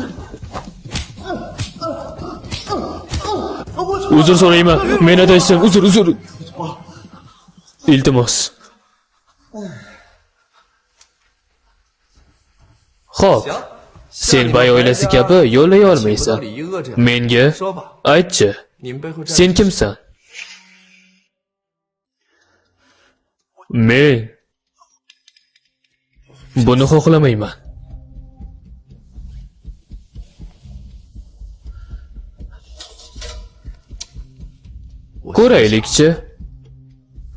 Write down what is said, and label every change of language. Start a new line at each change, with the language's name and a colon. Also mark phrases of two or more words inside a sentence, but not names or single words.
Uzbek: Uzr so'rayman. Men adashdim. Uzr. Iltimos. Xo'p. Sen Bay oilasi kabi yo'llay olmaysan.
Chinese: 里一恶这样，
Uzbek: Menga
Chinese: 说吧，
Uzbek: aytchi.
Chinese: 你们背后站
Uzbek: Sen kimsan? Men buni xohlamayman. Ko'raylikchi.